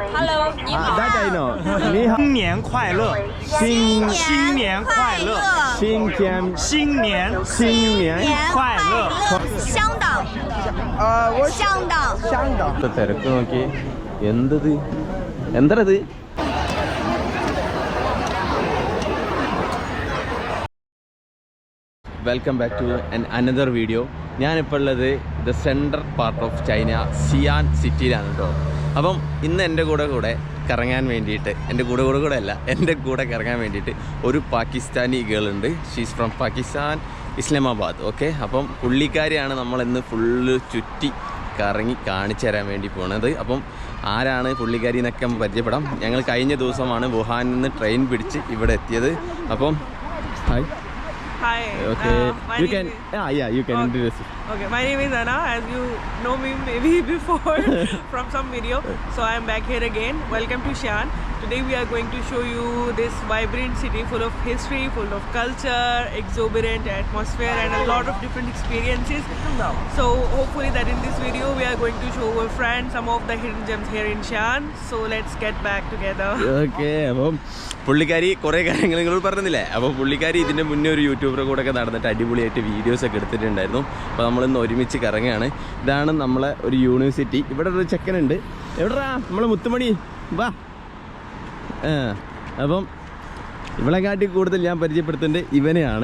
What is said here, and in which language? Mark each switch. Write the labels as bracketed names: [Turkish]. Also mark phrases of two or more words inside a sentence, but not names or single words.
[English] Hello， 你好。 That I know。 [Chinese] 你好。新年快乐！新年快乐！新年快乐！香港。香港。 [Malayalam] തിരക്ക് നോക്കി എന്തത് എന്തത് [English] welcome back to another video. [Malayalam] ഞാനിപ്പോൾ ഉള്ളത് [English] the central part of China [Malayalam] സിയാൻ സിറ്റിയിലാണ് കേട്ടോ. അപ്പം ഇന്ന് എൻ്റെ കൂടെ കറങ്ങാൻ വേണ്ടിയിട്ട് എൻ്റെ കൂടെ അല്ല എൻ്റെ കൂടെ കറങ്ങാൻ വേണ്ടിയിട്ട് ഒരു [English] Pakistani girl [Malayalam] ഉണ്ട്. [English] She's from Pakistan, Islamabad. [Malayalam] ഓക്കെ, അപ്പം പുള്ളിക്കാരിയാണ് നമ്മളിന്ന് ഫുള്ള് ചുറ്റി കറങ്ങി കാണിച്ചു തരാൻ വേണ്ടി പോണത്. അപ്പം ആരാണ് പുള്ളിക്കാരി എന്നൊക്കെ പരിചയപ്പെടാം. ഞങ്ങൾ കഴിഞ്ഞ ദിവസമാണ് വുഹാനിൽ നിന്ന് ട്രെയിൻ പിടിച്ച് ഇവിടെ എത്തിയത്. അപ്പം ഹായ്. [English] Hi. Okay. You can introduce. Okay. My name is Anna. As you know me maybe before from some video, so I am back here again. Welcome to Xi'an. Today we are going to show you this vibrant city full of history, full of culture, exuberant atmosphere, and a lot of different experiences. So hopefully that in this video we are going to show our friends some of the hidden gems here in Xi'an. So let's get back together. Okay. [Malayalam] അപ്പം പുള്ളിക്കാരി കുറേ കാര്യങ്ങൾ നിങ്ങൾ പറഞ്ഞില്ലേ. അപ്പോൾ പുള്ളിക്കാരി ഇതിൻ്റെ മുന്നേ ഒരു യൂട്യൂബറെ കൂടെ ഒക്കെ നടന്നിട്ട് അടിപൊളിയായിട്ട് വീഡിയോസൊക്കെ എടുത്തിട്ടുണ്ടായിരുന്നു. അപ്പോൾ നമ്മളിന്ന് ഒരുമിച്ച് കറങ്ങുകയാണ്. ഇതാണ് നമ്മളെ ഒരു യൂണിവേഴ്സിറ്റി. ഇവിടെ ഒരു ചെക്കനുണ്ട്. എവിടെടാ നമ്മളെ മുത്തുമണി, വാ. അപ്പം ഇവളെ കാട്ടി കൂടുതൽ ഞാൻ പരിചയപ്പെടുത്തുന്നുണ്ട് ഇവനെയാണ്.